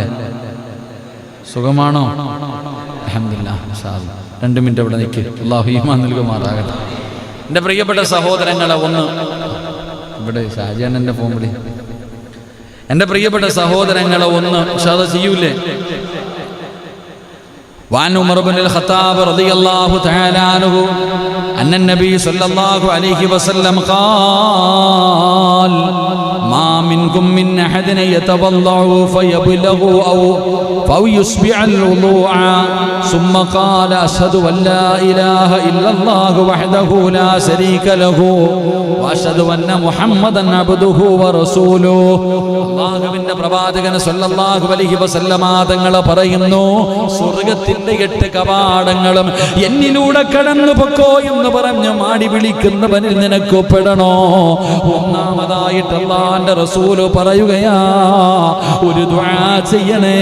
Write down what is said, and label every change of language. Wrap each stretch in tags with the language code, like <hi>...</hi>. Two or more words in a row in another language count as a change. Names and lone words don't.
<ml>സുഖമാണോ? അൽഹംദുലില്ലാഹ്.</ml> <ar>إن شاء الله</ar> <ml>2 മിനിറ്റ് അവിടെ നിൽക്ക്. അല്ലാഹു ഈമാൻ നൽകുമാറാകട്ടെ. എൻ്റെ പ്രിയപ്പെട്ട സഹോദരങ്ങളെ, ഒന്ന് ഇവിടെ ഷാജാനൻ്റെ ഫോൺ വിളി. എൻ്റെ പ്രിയപ്പെട്ട സഹോദരങ്ങളെ, ഒന്ന് ഷാദ ചെയ്യൂലേ?</ml> <ar>وعن عمر بن الخطاب رضي الله تعالى عنه أن النبي صلى الله عليه وسلم قال ما منكم من أحد يتوضأ فيبلغ أو يسبع الوضوء ثم قال أشهد أن لا إله إلا الله وحده لا شريك له وأشهد أن محمدا عبده ورسوله.</ar> <ml>അല്ലാഹുവിന്റെ പ്രവാചകൻ</ml> <ar>صلى الله عليه وسلم</ar> <ml>തങ്ങൾ പറയുന്നു, സ്വർഗ്ഗത്തിന്റെ 8 കവാടങ്ങളും എന്നിലൂടെ കടന്നു പൊക്കോ എന്ന് പറഞ്ഞു മാടി വിളിക്കുന്നവനിൽ നിനക്ക് പെടണോ? ഒന്നാമതായിട്ട് അല്ലാഹുവിന്റെ റസൂൽ പറയുകയാ, ഒരു ദുആ ചെയ്യണേ.</ml>